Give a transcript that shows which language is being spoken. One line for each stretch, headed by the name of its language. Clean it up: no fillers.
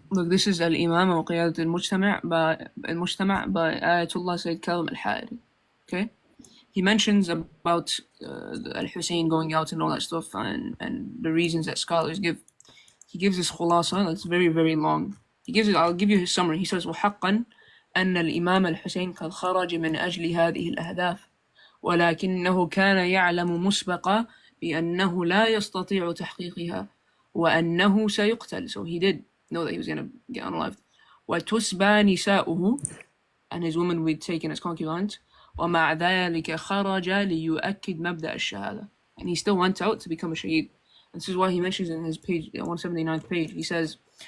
English: look, this is Al-Imam wa Qiyadat al-Mujtama' by Ayatollah Sayyid Kalam al-Ha'ari. Okay? He mentions about Al-Hussein going out and all that stuff and the reasons that scholars give. He gives this khulasa that's very, very long. I'll give you his summary. He says,
Arabic: وَحَقًّا أن الإمام الحسين قد خرج من أجل هذه الأهداف ولكنه كان يعلم مسبقا بأنه لا يستطيع تحقيقها وأنه سيقتل.
English: So he did know that he was going to get unalived.
Arabic: وتسبى نساؤه,
English: and his women were taken as concubines.
Arabic: ومع ذلك خرج ليؤكد مبدأ الشهادة.
English: And he still went out to become a shaheed. And this is why he mentions in his page, 179th page, he says,